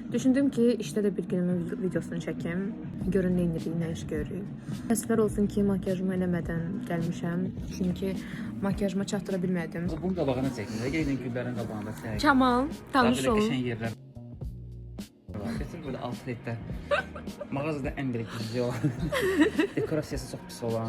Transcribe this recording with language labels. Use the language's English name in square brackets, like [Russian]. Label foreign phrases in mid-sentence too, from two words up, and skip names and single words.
[Turkish] Düşündüm ki işte de bir günümün videosunu çekim. Görün ne indirik, ne iş görürük. [Azerbaijani] Təəssüflər olsun ki, makyajımı eləmədən gəlmişəm. Çünki makyajıma çatdıra bilmədim. Bunun qabağına çəkin. Gəlin güllərin qabağında çək. Kamal, tanış olun. Qəşəng yerlər. Gətir böyle outletdə. Mağazada ən belə gizli olan. Dekorasiyası çox pis olan.